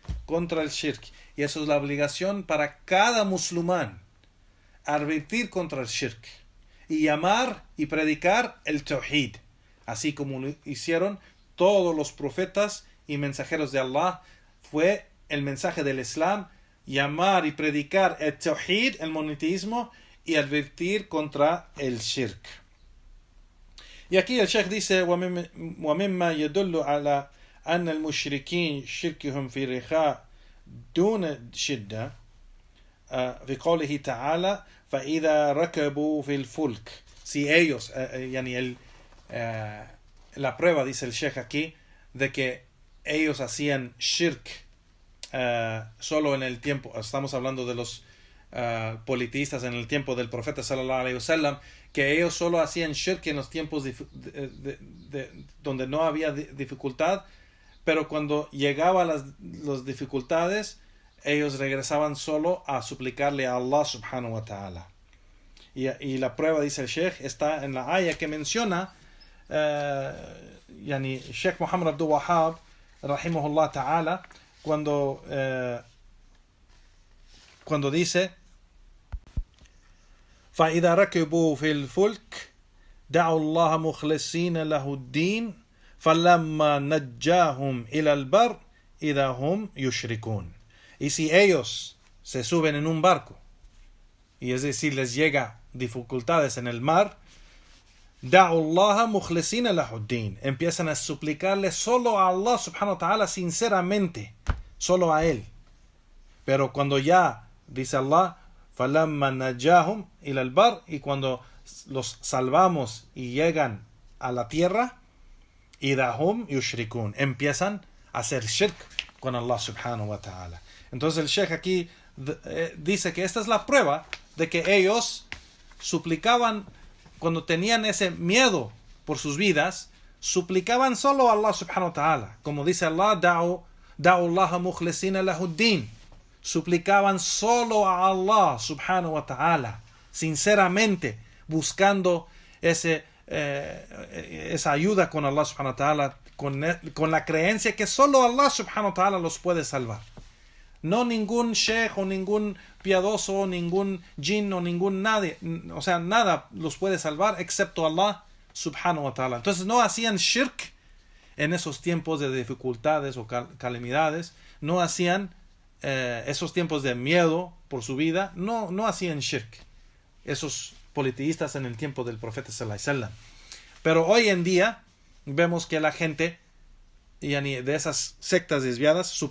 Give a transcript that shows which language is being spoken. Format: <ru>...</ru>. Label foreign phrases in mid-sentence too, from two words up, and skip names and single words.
<es>Y eso es la obligación para cada musulmán, advertir contra el shirk y llamar y predicar el tawhid, así como lo hicieron todos los profetas y mensajeros de Allah. Fue el mensaje del Islam, llamar y predicar el tawhid, el monoteísmo, y advertir contra el shirk. Y aquí el Sheikh dice,</es> <ar>وَمِمَّا يَدُلُّ عَلَى أَنَّ الْمُشْرِكِينَ شِرْكِهُمْ فِي الرِّخَاءِ دُونَ شِدَّةٍ في قوله تعالى فإذا ركبوا في الفلك.</ar> <es>Si ellos, la prueba, dice el Sheikh aquí, de que ellos hacían shirk solo en el tiempo, estamos hablando de los politeístas en el tiempo del profeta</es> <ar>صلى الله عليه وسلم,</ar> <es>que ellos solo hacían shirk en los tiempos donde no había dificultad, pero cuando llegaban las dificultades, ellos regresaban solo a suplicarle a Allah</es> <ar>سبحانه وتعالى.</ar> <es>Y la prueba, dice el Sheikh, está en la ayah que menciona Sheikh Muhammad Abdul Wahhab</es> <ar>رحمه الله تعالى,</ar> <es>cuando dice</es> <ar>فإذا ركبوا في الفلك دعوا الله مخلصين له الدين فلما نجاهم إلى البر إذا هم يشركون.</ar> <es>Y si ellos se suben en un barco, y es decir, les llega dificultades en el mar, دعوا الله مخلصين له الدين, empiezan a suplicarle solo a Allah</es> <ar>سبحانه وتعالى</ar> <es>sinceramente, solo a él. Pero cuando ya, dice Allah,</es> <ar>فَلَمَّا نَجَّاهُمْ إِلَى الْبَرِّ,</ar> <es>y cuando los salvamos y llegan a la tierra, إِذَا هُمْ يُشْرِكُونَ, empiezan a hacer shirk con Allah</es> <ar>سبحانه وتعالى.</ar> <es>Entonces el Sheikh aquí dice que esta es la prueba de que ellos suplicaban, cuando tenían ese miedo por sus vidas, suplicaban solo a Allah</es> <ar>سبحانه وتعالى.</ar> <es>Como dice Allah,</es> <ar>دَعُوا اللَّهَ مُخْلِصِينَ لَهُ الدِّينَ,</ar> <es>suplicaban solo a Allah</es> <ar>سبحانه وتعالى,</ar> <es>sinceramente, buscando esa ayuda con Allah</es> <ar>سبحانه وتعالى,</ar> <es>con la creencia que solo Allah</es> <ar>سبحانه وتعالى</ar> <es>los puede salvar. No ningún sheikh o ningún piadoso, ningún jinn o ningún nadie, o sea, nada los puede salvar excepto Allah</es> <ar>سبحانه وتعالى.</ar> <es>Entonces no hacían shirk en esos tiempos de dificultades o calamidades, no hacían esos tiempos de miedo por su vida, no hacían shirk esos politeístas en el tiempo del profeta</es> <ar>صلى الله عليه وسلم.</ar> <es>Pero hoy en día vemos que la gente de esas sectas desviadas suplican</es>